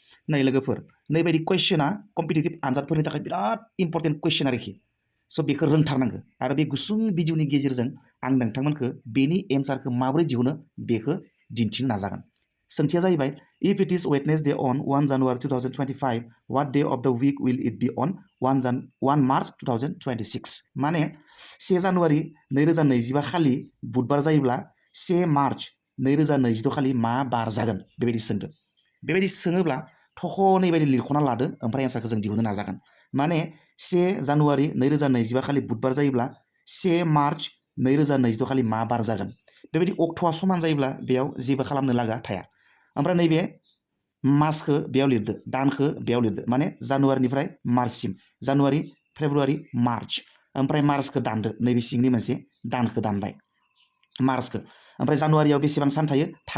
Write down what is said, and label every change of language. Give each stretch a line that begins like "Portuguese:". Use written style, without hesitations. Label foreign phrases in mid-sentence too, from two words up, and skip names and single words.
Bodo: नै लोगोफोर नैबायदि कुइसना कम्पिटिटिभ आनजादफोरनि थाखाय बिराद इम्पर्टेन्ट कुइसन आरोखि स' बेखौ रोंथारनांगौ आरो बे गुसुं भिडिअनि गेजेरजों आं नोंथांमोनखौ बेनि एन्सारखौ माबोरै दिहुनो बेखौ दिन्थिनो नाजागोन सोंथिया जाहैबाय
English: if it is Wednesday on 1 January 2025 what day of the week will it be on 1 March 2026
Bodo: माने 1 जानुवारि 2025 खालि बुधबार जायोब्ला 1 मार्च 2026 खालि मा बार जागोन बेबायदि सोंदों बेबायदि सोङोब्ला थख' नैबायदि लिरख'ना लादो ओमफ्राय एन्सारखौ जों दिहुननो नाजागोन माने 1 जानुवारि 2025 खालि बुधबार जायोब्ला 1 मार्च 2026 खालि मा बार जागोन बेबायदि अक्ट'आ समान जायोब्ला बेयाव जेबो खालामनो लागा थाया ओमफ्राय नैबे मासखौ बेयाव लिरदो दानखौ बेयाव लिरदो माने जानुवारिनिफ्राय मार्चसिम जानुवारि फेब्रुवारि मार्च ओमफ्राय मार्चखौ दानदो नैबे सिंनि मोनसे दानखौ दानबाय मार्चखौ ओमफ्राय जानुवारियाव बेसेबां सान थायो